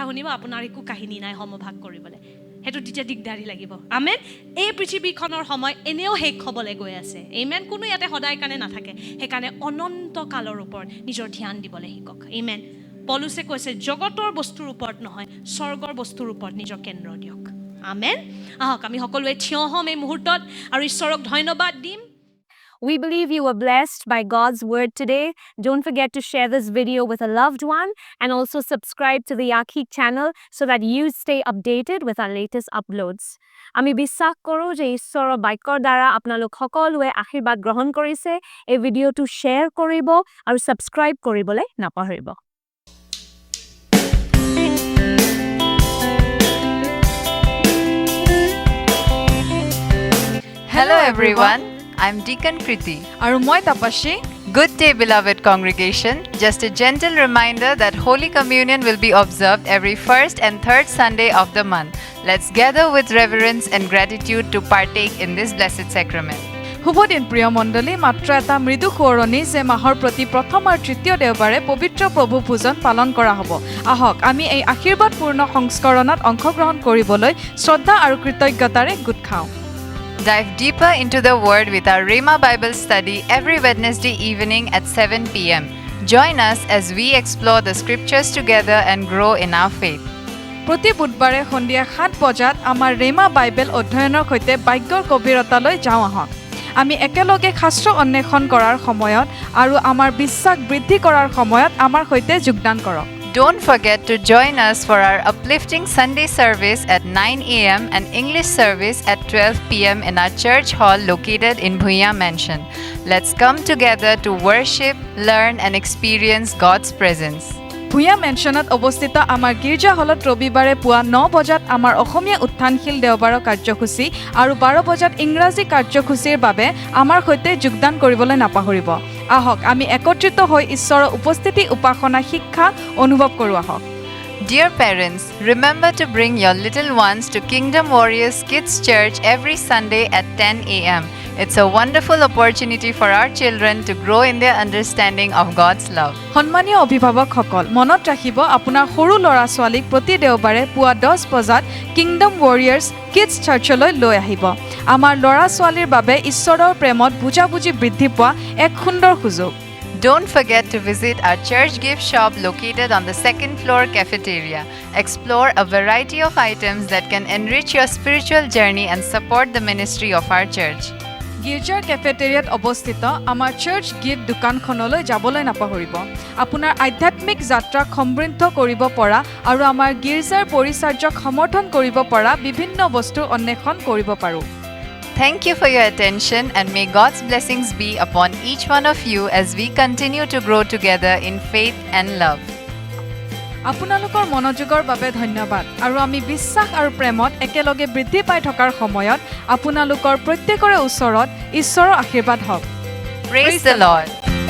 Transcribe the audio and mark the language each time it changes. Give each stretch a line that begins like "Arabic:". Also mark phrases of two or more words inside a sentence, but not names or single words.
Assamese: শুনিব আপোনাৰ একো কাহিনী নাই সমভাগ কৰিবলৈ সেইটো তেতিয়া দিগদাৰী লাগিব আমেন এই পৃথিৱীখনৰ সময় এনেও শেষ হ'বলৈ গৈ আছে আমেন কোনো ইয়াতে সদায় কাৰণে নাথাকে সেইকাৰণে অনন্ত কালৰ ওপৰত নিজৰ ধ্যান দিবলৈ শিকক আমেন পলুছে কৈছে জগতৰ বস্তুৰ ওপৰত নহয় স্বৰ্গৰ বস্তুৰ ওপৰত নিজৰ কেন্দ্ৰ দিয়ক আমেন আহক আমি সকলোৱে থিয় হ'ম এই মুহূৰ্তত আৰু ঈশ্বৰক ধন্যবাদ দিম
English: We believe you were blessed by God's word today. Don't forget to share this video with a loved one and also subscribe to the Yakhi channel so that you stay updated with our latest uploads.
Assamese: আমি বিশ্বাস কৰোঁ যে ঈশ্বৰৰ বাক্যৰ দ্বাৰা আপোনালোক সকলোৱে আশীৰ্বাদ গ্ৰহণ কৰিছে এই ভিডিঅ'টো শ্বেয়াৰ কৰিব আৰু ছাবস্ক্ৰাইব কৰিবলৈ নাপাহৰিব
English: Hello everyone, I'm Deacon Kriti.
Assamese: আৰু মই তাপাশী
English: Good day, beloved congregation. Just a gentle reminder that Holy Communion will be observed every first and third Sunday of the month. Let's gather with reverence and gratitude to partake in this blessed sacrament.
Assamese: শুভ দিন প্ৰিয় মণ্ডলী মাত্ৰ এটা মৃদু সোঁৱৰণি যে মাহৰ প্ৰতি প্ৰথম আৰু তৃতীয় দেওবাৰে পবিত্ৰ প্ৰভু ভোজন পালন কৰা হ'ব আহক আমি এই আশীৰ্বাদপূৰ্ণ সংস্কৰণত অংশগ্ৰহণ কৰিবলৈ শ্ৰদ্ধা আৰু কৃতজ্ঞতাৰে গোট খাওঁ
English: Dive deeper into the Word with our Rhema Bible study every Wednesday evening at 7 p.m. Join us as we explore the scriptures together and grow in our faith.
Assamese: প্ৰতি বুধবাৰে সন্ধিয়া 7 বজাত আমাৰ ৰেমা বাইবেল অধ্যয়নৰ সৈতে বাক্যৰ গভীৰতালৈ যাওঁ আহক আমি একেলগে শাস্ত্ৰ অন্বেষণ কৰাৰ সময়ত আৰু আমাৰ বিশ্বাস বৃদ্ধি কৰাৰ সময়ত আমাৰ সৈতে যোগদান কৰক
English: Don't forget to join us for our uplifting Sunday service at 9 a.m. and English service at 12 p.m. in our church hall located in Bhuya Mansion. Let's come together to worship, learn and experience God's presence.
Assamese: ভূঞা মেনশ্যনত অৱস্থিত আমাৰ গীৰ্জা হলত ৰবিবাৰে পুৱা 9 বজাত আমাৰ অসমীয়া উত্থানশীল দেওবাৰৰ কাৰ্যসূচী আৰু 12 বজাত ইংৰাজী কাৰ্যসূচীৰ বাবে আমাৰ সৈতে যোগদান কৰিবলৈ নাপাহৰিব আহক আমি একত্ৰিত হৈ ঈশ্বৰৰ উপস্থিতি উপাসনা শিক্ষা অনুভৱ কৰোঁ আহক
English: Dear parents, remember to bring your little ones to Kingdom Warriors Kids Church every Sunday at 10 a.m. It's a wonderful opportunity for our children to grow in their understanding of God's love.
Assamese: সন্মানীয় অভিভাৱকসকল মনত ৰাখিব আপোনাৰ সৰু ল'ৰা-ছোৱালীক প্ৰতি দেওবাৰে পুৱা 10 বজাত কিংডম ৱাৰিয়াৰ্ছ কিডছ চাৰ্চলৈ লৈ আহিব আমাৰ ল'ৰা-ছোৱালীৰ বাবে ঈশ্বৰৰ প্ৰেমত বুজাবুজি বৃদ্ধি পোৱা এক সুন্দৰ সুযোগ
English: Don't forget to visit our church gift shop located on the second floor cafeteria. Explore a variety of items that can enrich your spiritual journey and support the ministry of our church.
Assamese: গীৰ্জাৰ কেফেটেৰিয়াত অৱস্থিত আমাৰ
English: church gift
Assamese: দোকানখনলৈ যাবলৈ নাপাহৰিব আপোনাৰ আধ্যাত্মিক যাত্ৰাক সমৃদ্ধ কৰিব পৰা আৰু আমাৰ গীৰ্জাৰ পৰিচাৰ্যক সমৰ্থন কৰিব পৰা বিভিন্ন বস্তুৰ অন্বেষণ কৰিব পাৰোঁ
English: Thank you for your attention and may God's blessings be upon each one of you as we continue to grow together in faith and love.
Assamese: আপোনালোকৰ মনোযোগৰ বাবে ধন্যবাদ আৰু আমি বিশ্বাস আৰু প্ৰেমত একেলগে বৃদ্ধি পাই থকাৰ সময়ত আপোনালোকৰ প্ৰত্যেকৰে ওচৰত ঈশ্বৰৰ আশীৰ্বাদ হওক
English: Praise the Lord.